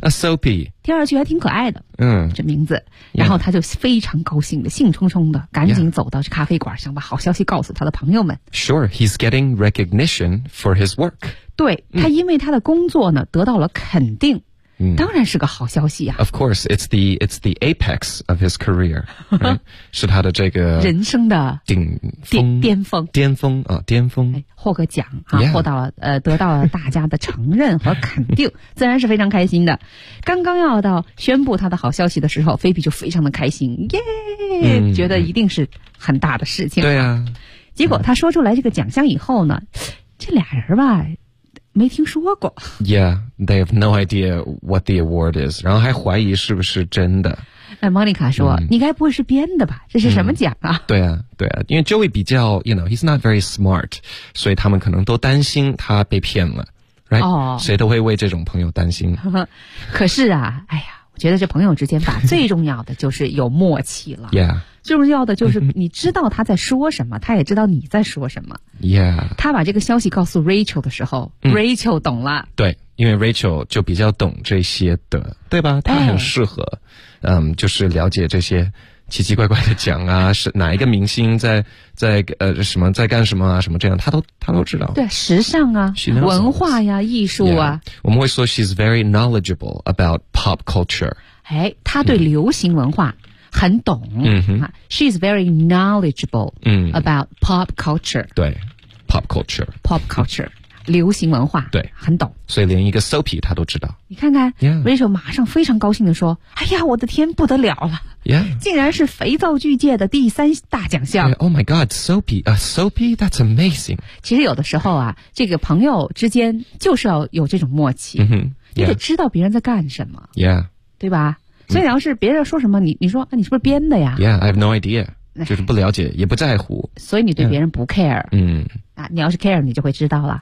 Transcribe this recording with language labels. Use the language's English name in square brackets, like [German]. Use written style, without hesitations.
[English] A Soapy. [Chinese] 听上去还挺可爱的。嗯。这名字。然后他就非常高兴的兴冲冲的赶紧走到咖啡馆想把好消息告诉他的朋友们。 [English] Sure, he's getting recognition for his work. [Chinese] 对他因为他的工作呢得到了肯定。当然是个好消息啊。 [English] Of course, it's the apex of his career.、Right? [Chinese] 是他的这个。人生的。顶峰。巅峰。巅峰啊、哦、巅峰。获个奖啊、yeah. 获到了得到了大家的承认和肯定自然是非常开心的。刚刚要到宣布他的好消息的时候菲比就非常的开心耶、觉得一定是很大的事情。对啊。结果他说出来这个奖项以后呢、这俩人吧没听说过。 [English] Yeah, they have no idea what the award is. [Chinese] 然后还怀疑是不是真的。 Monica 说、你该不会是编的吧这是什么奖啊、对啊对啊。因为 Joey 比较 [English] you know, he's not very smart. [Chinese] 所以他们可能都担心他被骗了。 [English] Right?、 [Chinese] 谁都会为这种朋友担心。可是啊哎呀我觉得这朋友之间吧最重要的就是有默契了。 [English] Yeah. [Chinese] 最重要的就是你知道他在说什么他也知道你在说什么 [English] Yeah [Chinese] 他把这个消息告诉 Rachel 的时候、Rachel 懂了对因为 Rachel 就比较懂这些的对吧他很适合、就是了解这些奇奇怪怪的奖啊是哪一个明星什么在干什么啊什么这样他都知道对时尚啊文化呀艺术啊、我们会说 [English] She's very knowledgeable about pop culture [Chinese] 哎，他对流行文化、很懂、 [English] She's very knowledgeable、about pop culture 对 pop culture [Chinese] pop culture 流行文化对很懂所以连一个 soapy 他都知道你看看、 [English] yeah. [Chinese] Rachel 马上非常高兴地说哎呀我的天不得了了、 [English] yeah. [Chinese] 竟然是肥皂剧界的第三大奖项、 [English] Oh my god soapy a soapy that's amazing [Chinese] 其实有的时候啊这个朋友之间就是要有这种默契、你得知道别人在干什么、对吧所以要是别人说什么你说、你是不是编的呀 [English] Yeah, I have no idea [Chinese] 就是不了解也不在乎所以你对别人不 care、啊、你要是 care 你就会知道了